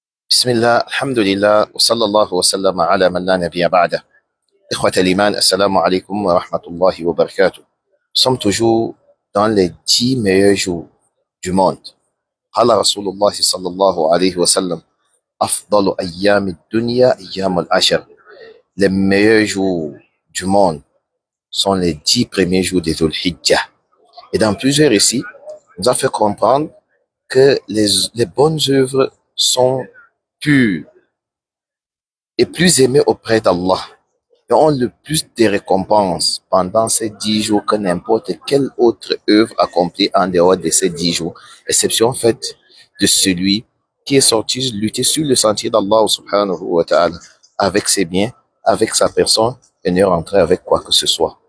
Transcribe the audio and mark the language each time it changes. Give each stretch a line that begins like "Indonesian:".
Arabic: بسم الله الحمد لله وصلى الله وسلم على من لا نبي بعده. إخوة الإيمان, assalamu alaikum wa rahmatullahi wa barakatuh.
French: Nous sommes toujours dans les 10 meilleurs jours du monde.
Arabic: قال رسول الله صلى الله عليه وسلم أفضل أيام الدنيا أيام العشر.
French: Les meilleurs jours du monde sont les 10 premiers jours des Dhul Hijjah. Et dans plusieurs récits, nous a fait comprendre que les bonnes œuvres sont pures et plus aimées auprès d'Allah et ont le plus de récompenses pendant ces 10 jours que n'importe quelle autre œuvre accomplie en dehors de ces 10 jours, exception faite de celui qui est sorti lutter sur le sentier d'Allah subhanahu wa ta'ala avec ses biens, avec sa personne et ne rentrer avec quoi que ce soit.